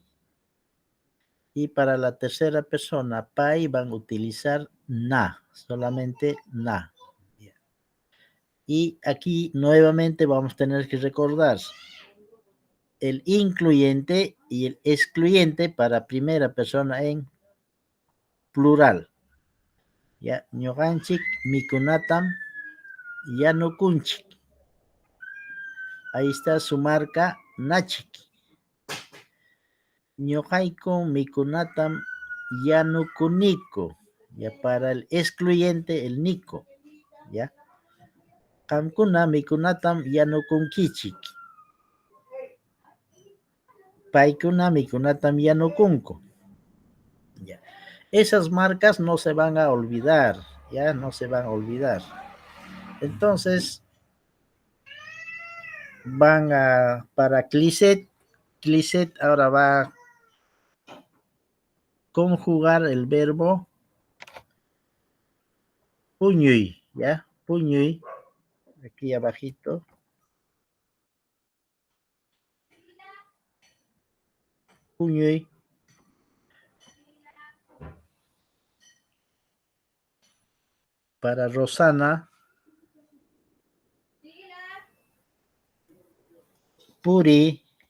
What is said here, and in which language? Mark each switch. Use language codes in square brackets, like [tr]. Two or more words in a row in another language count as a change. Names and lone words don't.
[es] Y para la tercera persona, pai, van a utilizar na, solamente na. Y aquí nuevamente vamos a tener que recordar el incluyente y el excluyente para primera persona en plural. Ya, [qu] ñuqanchik mikunatam yanukunchik. [es] Ahí está su marca nachik. [qu] Ñuqayku mikunatam yanukuniku. [es] Ya, para el excluyente, el nico. Ya. [qu] Qamkuna mikunatam yanukunkichik. Paykuna mikunatam yanukunku. [es] Ya. Esas marcas no se van a olvidar, ya no se van a olvidar. Entonces, van a, para Cliset ahora va a conjugar el verbo puñuy, ya, puñuy, aquí abajito. Puñuy. Para Rosana, puri.